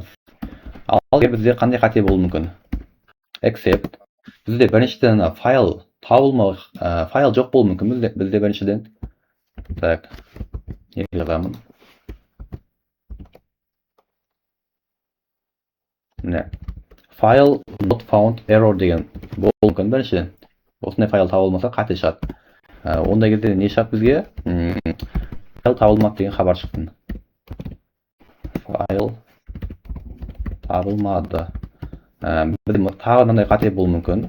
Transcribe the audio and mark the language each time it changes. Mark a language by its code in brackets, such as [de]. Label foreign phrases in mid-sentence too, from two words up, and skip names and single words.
[kk] Ал бізде қандай қате болуы мүмкін? Except. Бізде біріншіден файл табылмау, файл жоқ болуы мүмкін. Бізде біріншіден. Так. Не жазамын? Міне. [en] File not found error [kk] деген болуы мүмкін біріншіден. Осындай файл табылмаса қате шығады. Ондай кезде не шығады бізге? Файл табылмады деген хабар шықты. Файл табылмады. Бізде тағы мынандай қате болуы мүмкін.